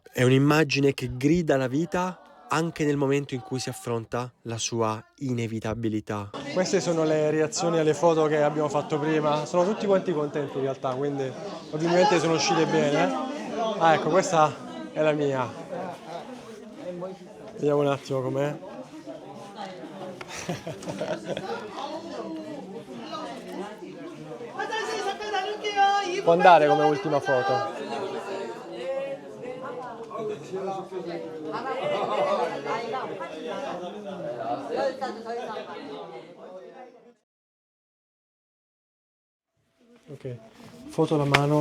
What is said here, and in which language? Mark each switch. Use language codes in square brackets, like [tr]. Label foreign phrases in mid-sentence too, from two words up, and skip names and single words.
[it] È un'immagine che grida la vita anche nel momento in cui si affronta la sua inevitabilità. Queste sono le reazioni alle foto che abbiamo fatto prima. Sono tutti quanti contenti in realtà, quindi ovviamente sono uscite bene. Ah, ecco, questa è la mia. Vediamo un attimo com'è. [ko] 화장실 잠깐 다녀올게요. [it] Può andare come ultima foto. Ok, foto alla mano.